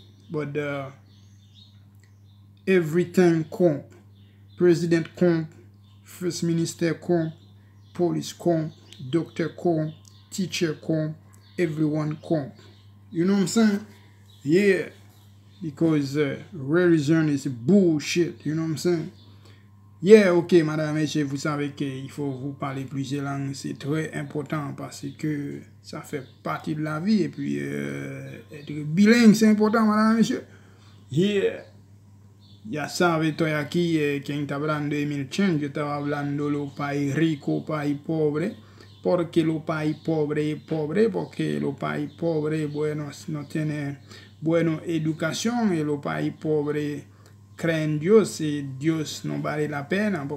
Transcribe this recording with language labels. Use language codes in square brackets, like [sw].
[en] But everything come. President come, First Minister come, police come, doctor come, teacher come, everyone come. You know what I'm saying? Yeah. Because religion is bullshit. You know what I'm saying? [fr] Yeah, ok, madame, messieurs, vous savez qu'il faut vous parler plusieurs langues. C'est très important parce que ça fait partie de la vie. Et puis, être bilingue, c'est important, madame, messieurs. [en] Yeah. [es] Ya sabe, estoy aquí, quien está hablando de Emil Chen. Yo estaba hablando de los países ricos, país pobre. Porque los países pobres, porque los países pobres, bueno, no tienen buena educación. Y los países pobres creen Dios y Dios no vale la pena.